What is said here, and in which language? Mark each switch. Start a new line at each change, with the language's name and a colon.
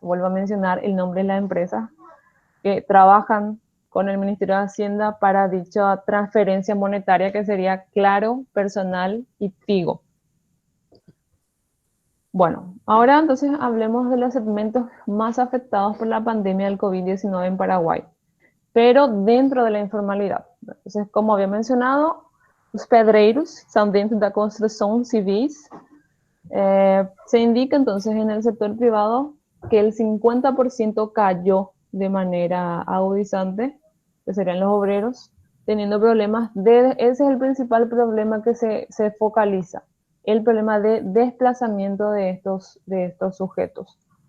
Spanish: Vuelvo a mencionar el nombre de las empresas que trabajan con el Ministerio de Hacienda para dicha transferencia monetaria, que sería Claro, Personal y Tigo. Bueno, ahora entonces hablemos de los segmentos más afectados por la pandemia del COVID-19 en Paraguay, pero dentro de la informalidad. Entonces, como había mencionado,
Portuguese: os pedreiros são dentro da construção civis.
Spanish: Se indica entonces en el sector privado que el 50% cayó de manera agudizante, que serían los obreros, teniendo problemas ese es el principal problema que se focaliza, el problema de desplazamiento de estos sujetos,